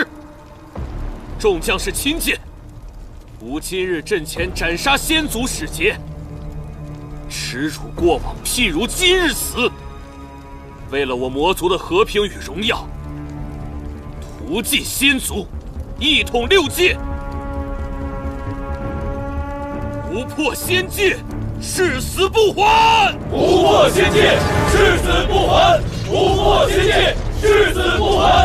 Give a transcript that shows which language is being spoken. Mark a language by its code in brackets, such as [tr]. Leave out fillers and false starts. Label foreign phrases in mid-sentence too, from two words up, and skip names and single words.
[zh] 眾將士親見，吾今日陣前斬殺先族使節，恥辱過往，譬如今日死。為了我魔族的和平與榮耀，屠盡先族，一統6 界。不破仙界，誓死不還！不破仙界，誓死不還！不破仙界，誓死不还！